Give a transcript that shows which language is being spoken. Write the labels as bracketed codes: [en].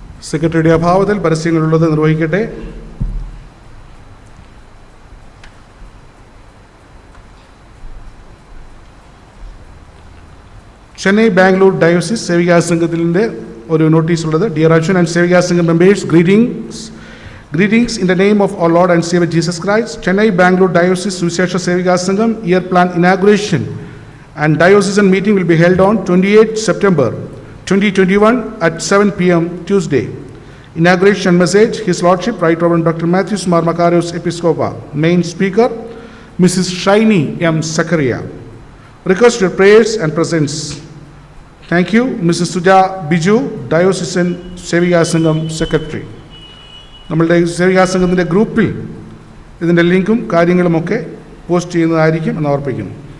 [ml] സെക്രട്ടറിയുടെ അഭാവത്തിൽ പരസ്യങ്ങളുള്ളത് നിർവഹിക്കട്ടെ. ചെന്നൈ ബാംഗ്ലൂർ ഡയോസിസ് സേവികാ സംഘത്തിൻ്റെ ഒരു നോട്ടീസ് ഉള്ളത്. [en] Dear അച്ഛൻ and Sevika Sangham members, greetings in the name of our Lord and Savior Jesus Christ. Chennai Bangalore Diocese Suvisesha Sevika Sangham year plan inauguration and diocesan meeting will be held on 28 September 2021 at 7 p.m. Tuesday. Inauguration message, His Lordship Right Reverend Dr. Matthews Mar Macarius Episcopa. Main speaker, Mrs. Shaini M. Sakaria. Request your prayers and presence. Thank you, Mrs. Suja Biju, Diocesan Sevika Sangham Secretary. [ml] നമ്മളുടെ സേവികാ സംഘത്തിൻ്റെ ഗ്രൂപ്പിൽ ഇതിൻ്റെ ലിങ്കും കാര്യങ്ങളുമൊക്കെ post ചെയ്യുന്നതായിരിക്കും എന്ന് ഓർപ്പിക്കുന്നു.